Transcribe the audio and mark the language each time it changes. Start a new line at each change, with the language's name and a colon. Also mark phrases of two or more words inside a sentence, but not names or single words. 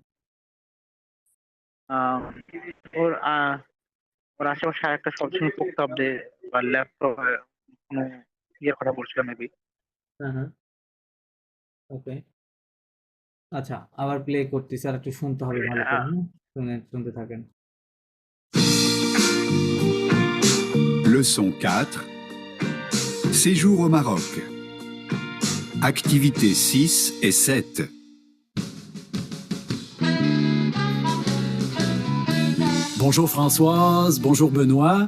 Bangla: আহ, ওর ওর আশেপাশে আর একটা সবসময় পোক্তাব্দে বা ল্যাপটপ কোনো ইয়ের কথা বলছিল মেবি। হ্যাঁ, হ্যাঁ। ওকে। আচ্ছা, আবার প্লে করতেছি। আর একটু শুনতে হবে ভালো করে। শুনতে থাকেন।
French: Leçon 4. Séjour au Maroc. Activités 6 et 7. Bonjour Françoise, bonjour Benoît.